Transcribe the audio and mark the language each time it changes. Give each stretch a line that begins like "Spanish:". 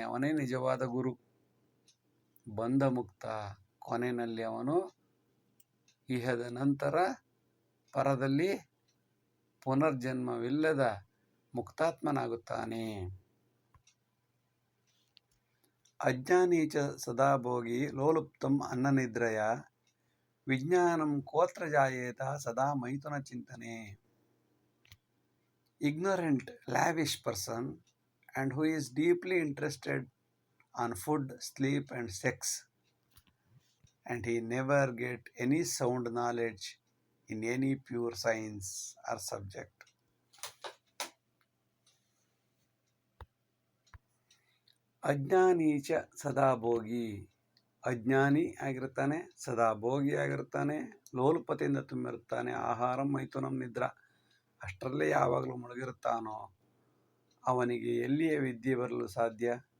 Kannada: ಅವನೇ ನಿಜವಾದ ಗುರು. ಬಂಧ ಮುಕ್ತ, ಕೊನೆಯಲ್ಲಿ ಅವನು ಇಹದ ನಂತರ ಪರದಲ್ಲಿ ಪುನರ್ಜನ್ಮವಿಲ್ಲದ ಮುಕ್ತಾತ್ಮನಾಗುತ್ತಾನೆ.
Sanskrit: ಅಜ್ಞಾನೀಚ ಸದಾ ಭೋಗಿ ಲೋಲುಪ್ತಂ ಅನ್ನನಿದ್ರಯ, ವಿಜ್ಞಾನಂ ಕೋತ್ರ ಜಾಯೇತ ಸದಾ ಮೈಥುನ ಚಿಂತನೆ.
English: Ignorant, lavish person, and who is deeply interested on food, sleep and sex, and he never get any sound knowledge in any pure science or subject.
Sanskrit: ಅಜ್ಞಾನೀಚ ಸದಾ ಭೋಗಿ,
Kannada: ಅಜ್ಞಾನಿ ಆಗಿರುತ್ತಾನೆ, ಸದಾ ಭೋಗಿ ಆಗಿರುತ್ತಾನೆ, ಲೋಲುಪತೆಯಿಂದ ತುಂಬಿರುತ್ತಾನೆ.
Sanskrit: ಆಹಾರ ಮೈಥುನಂ ನಿದ್ರಾ,
Kannada: ಅಷ್ಟರಲ್ಲೇ ಯಾವಾಗಲೂ ಮುಳುಗಿರುತ್ತಾನೋ ಅವನಿಗೆ ಎಲ್ಲಿಯೇ ವಿದ್ಯೆ ಬರಲು ಸಾಧ್ಯ?